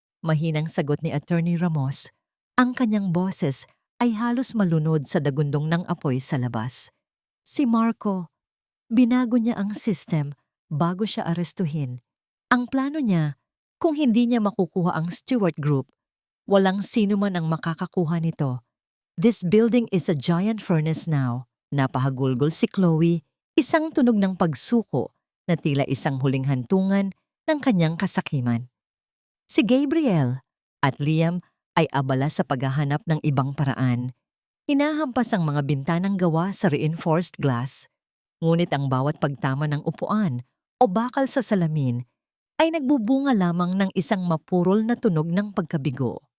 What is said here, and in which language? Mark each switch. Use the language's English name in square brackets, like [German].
[Filipino] Mahinang sagot ni Attorney Ramos. Ang kanyang boses ay halos malunod sa dagundong ng apoy sa labas. Si Marco, binago niya ang system bago siya arestuhin. Ang plano niya, kung hindi niya makukuha ang Stewart Group, walang sino man ang makakakuha nito. [English] "This building is a giant furnace now." [Filipino] Napahagulgol si Chloe, isang tunog ng pagsuko na tila isang huling hantungan ng kanyang kasakiman. Si Gabriel at Liam ay abala sa paghahanap ng ibang paraan. Hinahampas ang mga bintanang gawa sa reinforced glass, ngunit ang bawat pagtama ng upuan o bakal sa salamin ay nagbubunga lamang ng isang mapurol na tunog ng pagkabigo.